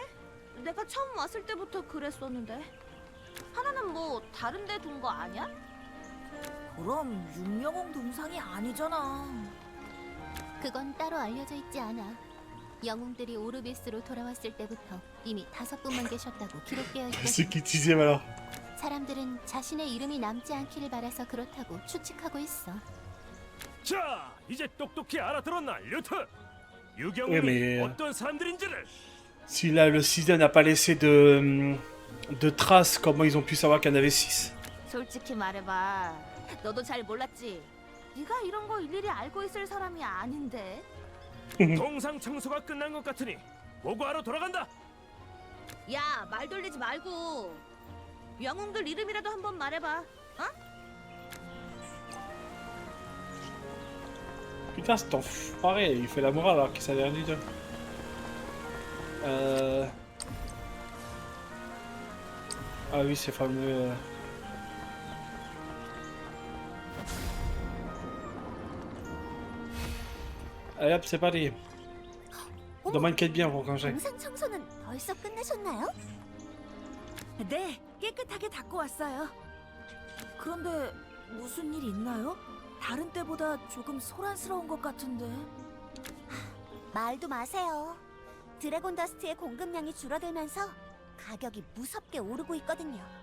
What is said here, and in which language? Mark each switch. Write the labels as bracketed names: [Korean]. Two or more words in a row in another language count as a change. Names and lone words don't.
[Korean] 내가 처음 왔을 때부터 그랬었는데. 하나는 뭐 다른 데 둔 거 아니야? 그럼 6영웅 동상이 아니잖아. 그건 따로 알려져 있지 않아. 영웅들이 오르비스로 돌아왔을 때부터 이미 5분만 계셨다고 기록되어 [French] Ce [Korean] 있거든. [French] qu'il disait, voilà. [Korean] 사람들은 자신의 이름이 남지 않기를 바라서 그렇다고 추측하고 있어. 자, 이제 똑똑히 알아들었나, 류트? [French] Oui, [Korean] 유경이 [French] mais- [Korean] 어떤 사람들인지를. [French] Si là, le Sixième n'a pas laissé de traces, comment ils ont pu savoir qu'il y en avait 6? [Korean] 솔직히 말해봐. 너도 잘 몰랐지? 네가 이런 거 일일이 알고 있을 사람이 아닌데. 동상 청소가 끝난 것 같으니 보고하러 돌아간다. 야, 말 돌리지 말고. 영웅들 이름이라도 한번 말해봐. [French] Putain, cet enfoiré, il fait la morale alors qu'il savait rien du tout. Ah oui, ces fameux... Allez hop, c'est parti. Domaine quête bien pour quand j'ai. [Korean] 동상 청소는 벌써 끝내셨나요? 네, 깨끗하게 닦고 왔어요. 그런데 무슨 일 있나요? 다른 때보다 조금 소란스러운 것 같은데. 말도 마세요. 드래곤 더스트의 공급량이 줄어들면서 가격이 무섭게 오르고 있거든요.